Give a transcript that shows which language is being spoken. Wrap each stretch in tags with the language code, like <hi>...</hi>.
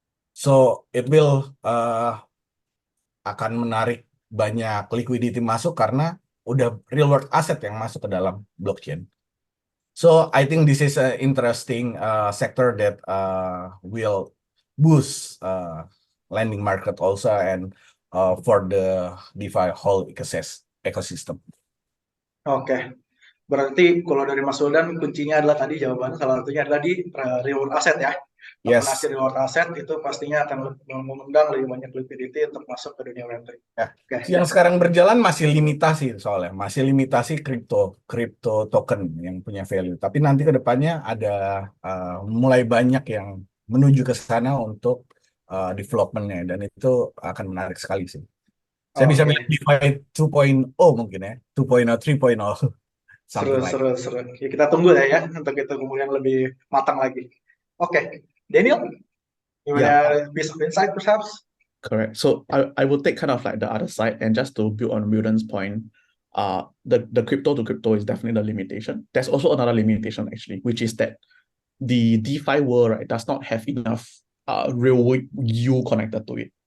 <en>So it will</en> <id>akan menarik banyak liquidity masuk karena udah real world asset yang masuk ke dalam blockchain.</id> <en>So I think this is an interesting sector that will boost lending market also, and for the DeFi whole ecosystem.</en> <id>Oke, berarti kalau dari Mas Wildan kuncinya adalah tadi jawabannya salah satunya adalah di real world asset ya.</id> <en>Yes.</en> <id>Tokenasi real world asset itu pastinya akan mengundang lebih banyak liquidity untuk masuk ke dunia Web3. Ya. Oke. Yang sekarang berjalan masih limitasi, soalnya masih limitasi crypto token yang punya value. Tapi nanti ke depannya ada mulai banyak yang menuju ke sana untuk development-nya, dan itu akan menarik sekali sih. Saya bisa bilang DeFi 2.0 mungkin ya, 2.0, 3.0. Seru. Ya, kita tunggu ya untuk itu kemudian lebih matang lagi.</id> <en>Oke, Daniel, you want a piece of insight perhaps? Correct. So I will take kind of like the other side, and just to build on Wilden's point, the crypto to crypto is definitely the limitation. There's also another limitation actually, which is that the DeFi world, right, does not have enough real yield connected to it.</en>